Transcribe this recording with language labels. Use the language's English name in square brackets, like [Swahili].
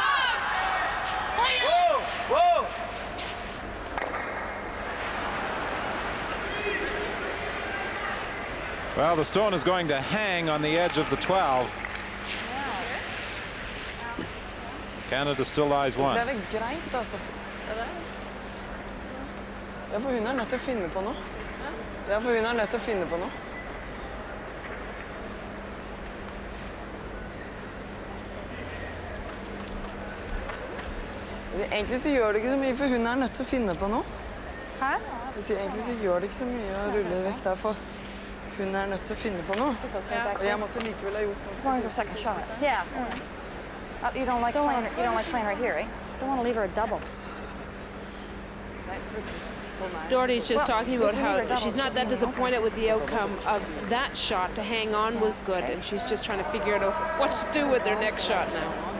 [English] Whoa! Whoa! Well, the stone is going to hang on the edge of the 12. Canada still lies one. [Norwegian] Det er greit, altså. Det er for hun er nødt til å finne på noe. Det er for hun er nødt til å finne på noe. Egentlig så gjør det ikke så mye, for hun er nødt til å finne på noe. Hæ? Jeg sier, egentlig så gjør det ikke så mye å rulle vekk der, for hun er nødt til å finne på noe. Og jeg måtte likevel ha gjort noe. [English] As long as her second shot. Yeah. You don't like playing right here, eh? Don't want to leave her a double. Doherty's just talking about how she's not that disappointed with the outcome of that shot. To hang on was good, and she's just trying to figure out what to do with her next shot now.